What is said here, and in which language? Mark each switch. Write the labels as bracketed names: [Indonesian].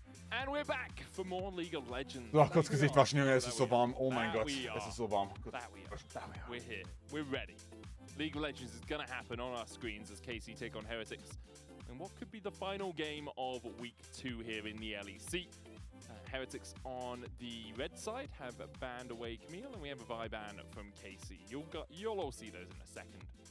[English] And we're back for more League of Legends. [German] Ach, kurz Gesicht waschen, Junge, es ist so warm. Oh mein Gott, es ist so warm. [English] We're here. We're ready. League of Legends is gonna happen on our screens as KC take on Heretics. And what could be the final game of Week 2 here in the LEC? Heretics on the red side have banned away Camille, and we have a Vi ban from KC. You'll all see those in a second.